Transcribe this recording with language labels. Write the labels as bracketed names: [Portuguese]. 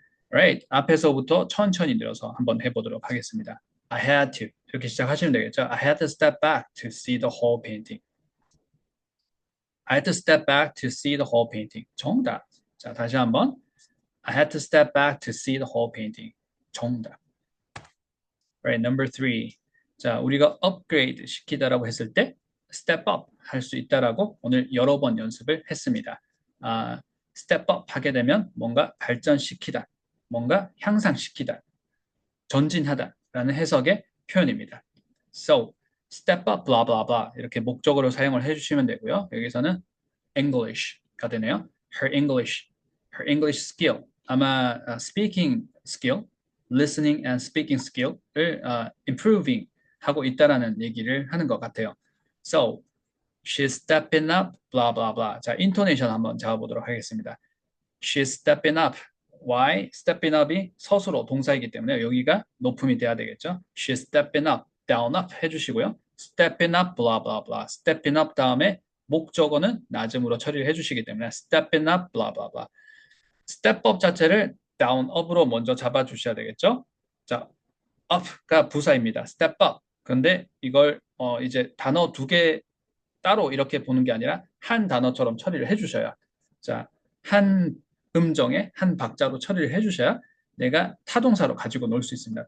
[English] Right. [Korean] 앞에서부터 천천히 들어서 한번 해보도록 하겠습니다. [English] I had to [Korean] 이렇게 시작하시면 되겠죠. [English] I had to step back to see the whole painting. I had to step back to see the whole painting. [Korean] 정답. 자, 다시 한번. I had to step back to see the whole painting. [English] 정답. Right, number three. [Korean] 자, 우리가 업그레이드 시키다라고 했을 때 step up 할 수 있다라고 오늘 여러 번 연습을 했습니다. step up 하게 되면 뭔가 발전시키다, 뭔가 향상시키다, 전진하다라는 해석의 표현입니다. So, step up, blah, blah, blah 이렇게 목적으로 사용을 해주시면 되고요. 여기서는 English가 되네요. Her English skill. 아마 speaking skill, listening and speaking skill을 improving 하고 있다라는 얘기를 하는 것 같아요. [English] So, she's stepping up, blah, blah, blah. [Korean] 자, 인토네이션 한번 잡아보도록 하겠습니다. [English] She's stepping up. Why? [Korean] stepping up이 서술어 동사이기 때문에 여기가 높음이 돼야 되겠죠. [English] She's stepping up, down up 해주시고요. stepping up, blah, blah, blah. stepping up 다음에 목적어는 낮음으로 처리를 해주시기 때문에 stepping up, blah, blah, blah. [Korean] step up 자체를 down, up으로 먼저 잡아주셔야 되겠죠. [English] 자, up가 부사입니다. step up. [Korean] 그런데 이걸 이제 단어 두 개 따로 이렇게 보는 게 아니라 한 단어처럼 처리를 해주셔야 자, 한 음정에 한 박자로 처리를 해주셔야 내가 타동사로 가지고 놀 수 있습니다.